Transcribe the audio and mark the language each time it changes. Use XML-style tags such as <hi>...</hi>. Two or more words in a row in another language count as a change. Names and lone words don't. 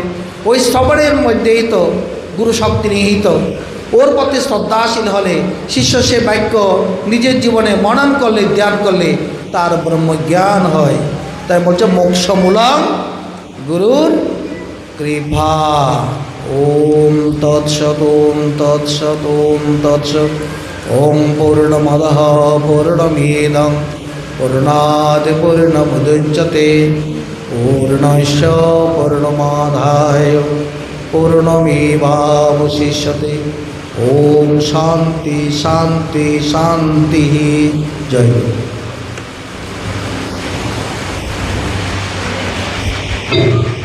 <bn>ওই শ্রবণের মধ্যেই তো গুরু শক্তি নিহিত। ওর প্রতি শ্রদ্ধাশীল হলে শিষ্য সে বাক্য নিজের জীবনে মনন করলে, ধ্যান করলে তার ব্রহ্মজ্ঞান হয়। তাই বলছে</bn> <sa>মোক্ষমূলং গুরুর কৃপা। ওম তৎসৎ, ওম তৎসৎ, ওম তৎসৎ। ওম পূর্ণমদঃ পূর্ণমিদং পূর্ণাৎ পূর্ণমুদচ্যতে পূর্ণস্য পূর্ণমাদায় পূর্ণমেবাবশিষ্যতে। ওম শান্তি শান্তি শান্তি।</sa> <bn>জয় গুরু।</bn>